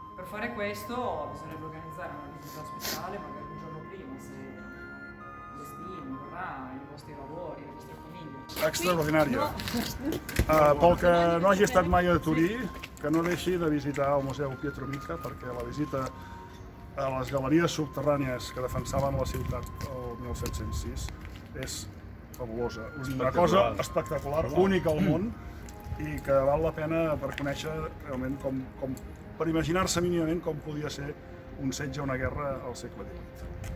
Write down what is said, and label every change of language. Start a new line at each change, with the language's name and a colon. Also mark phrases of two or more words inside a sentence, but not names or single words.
Italian: fare questo bisognerebbe organizzare una visita speciale magari un giorno prima, se destino, vorrà, i vostri lavori, le vostre famiglie.
Catalan: Extraordinària. Pel que no hagi estat mai a Turí, que no deixi de visitar el Museu Pietro Mica, perquè la visita a les galeries subterrànies que defensaven la ciutat el 1706 és fabulosa. Una cosa espectacular, única al món, i que val la pena per conèixer realment per imaginar-se mínimament com podia ser un setge o una guerra al segle XVIII.